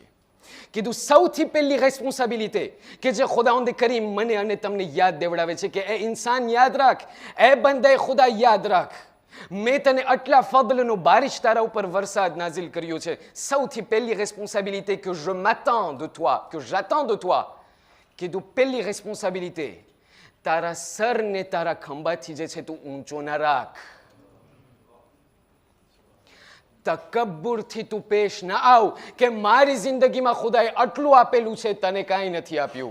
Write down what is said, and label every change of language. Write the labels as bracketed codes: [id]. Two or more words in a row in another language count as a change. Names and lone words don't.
[gu] કીધું સૌથી પહેલી રિસ્પોન્સિબિલિટી કે જે ખુદાવંદ કરીમ મને અને તમને યાદ દેવડાવે છે કે એ ઇન્સાન યાદ રાખ, એ બંદે ખુદા યાદ રાખ, મેં તને આટલા ફضલનો બારિશ તારા ઉપર વરસાદ નાઝિલ કર્યો છે. સૌથી પહેલી રિસ્પોન્સિબિલિટી કે [fr] je m'attends de toi, que j'attends de toi. [gu] કીધું પહેલી રિસ્પોન્સિબિલિટી, તારા સરને તારા ખંભાથી જે છે તું ઊંચો ના રાખ. તકબ્બુરથી તું પેશ ના આવ કે મારી જિંદગીમાં ખુદાએ આટલું આપેલું છે, તને કાંઈ નથી આપ્યું.